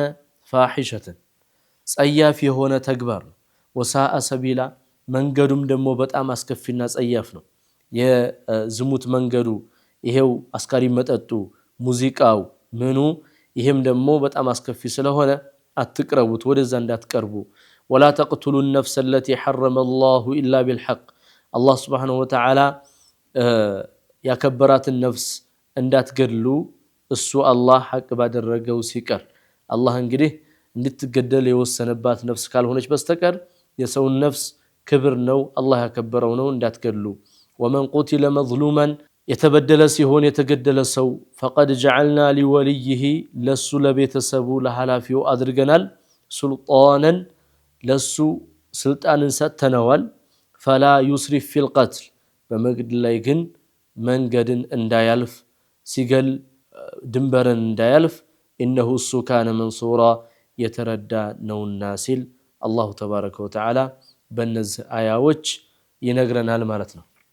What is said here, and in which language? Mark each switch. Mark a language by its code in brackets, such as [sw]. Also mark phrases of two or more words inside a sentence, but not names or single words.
[am] ፋሒሸተን ጸያፍ የሆነ ተግባር ነው። [ar] وساء سبيلا [am] መንገዱም ደግሞ በጣም አስከፊና ጸያፍ ነው። የዝሙት መንገዱ ይሄው አስካሪ መጠጡ ሙዚቃው ምኑ ይሄም ደግሞ በጣም አስከፊ ስለሆነ አትቅረቡት ወደዛ እንዳትቀርቡ። [ar] ولا تقتلوا النفس التي حرم الله الا بالحق [am] አላህ [ar] سبحانه وتعالى [am] ያከበራትን ነፍስ እንዳትገድሉ እሱ አላህ ሐቅ ባደረገው ሲቀር አላህ እንግዲህ እንድትገደል የወሰነባት ነፍስ ካልሆነች በስተቀር የሰው ነፍስ ክብር ነው አላህ ያከበረው ነው እንዳትገድሉ። [ar] ومن قتل مظلوما [am] የተበደለ ሲሆን የተገደለ ሰው [ar] فقد جعلنا لوليه [am] ለሱ ለቤተሰቡ ለሐላፊው አድርገናል ሱልጣንን ለሱ ስልጣንን ሰጥተነዋል። [ar] فلا يسرف في القتل [am] በመግደል ላይ ግን መንገድን እንዳያልፍ ሲገል ድንበርን እንዳያልፍ إنه እሱ [ar] كان منصورا [am] የተረዳ ነውና ሲል [ar] الله تبارك وتعالى [am] በእነዚህ አያዎች ይነግረናል ማለት ነው።